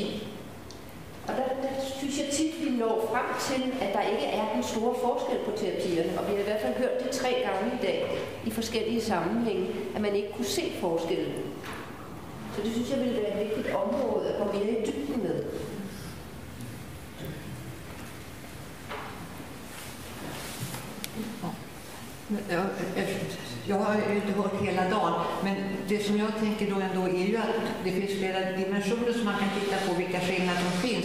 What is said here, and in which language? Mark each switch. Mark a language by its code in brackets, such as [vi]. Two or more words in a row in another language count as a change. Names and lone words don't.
[da] Og der synes jeg tit, vi når frem til, at der ikke er den store forskel på terapierne. Og vi har i hvert fald hørt det 3 gange i dag i forskellige sammenhænge, at man ikke kunne se forskellen. Så det synes jeg ville være et vigtigt område at komme mere i dybden med. [sv] Jag har ju inte hört hela dagen, men det som jag tänker då ändå är ju att det finns flera dimensioner som man kan titta på vilka skillnader som finns.